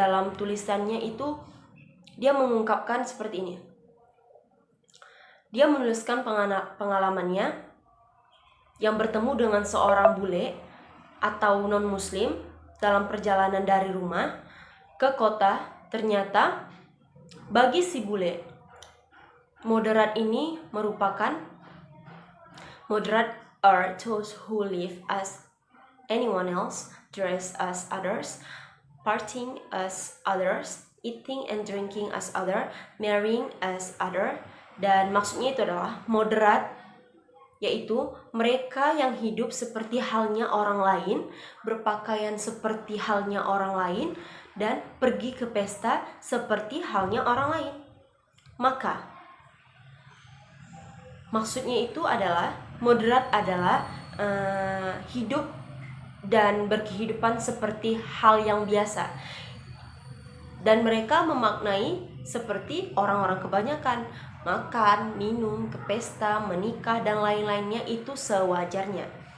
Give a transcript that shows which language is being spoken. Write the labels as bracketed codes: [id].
[id] Dalam tulisannya itu, dia mengungkapkan seperti ini. Dia menuliskan pengalamannya yang bertemu dengan seorang bule atau non-muslim dalam perjalanan dari rumah ke kota. Ternyata bagi si bule, moderat ini merupakan [en] moderate are those who live as anyone else, dress as others, partying as others, eating and drinking as other, marrying as other. [id] Dan maksudnya itu adalah moderat, yaitu mereka yang hidup seperti halnya orang lain, berpakaian seperti halnya orang lain, dan pergi ke pesta seperti halnya orang lain. Maka maksudnya itu adalah moderat adalah hidup dan berkehidupan seperti hal yang biasa, dan mereka memaknai seperti orang-orang kebanyakan, makan, minum, ke pesta, menikah, dan lain-lainnya itu sewajarnya.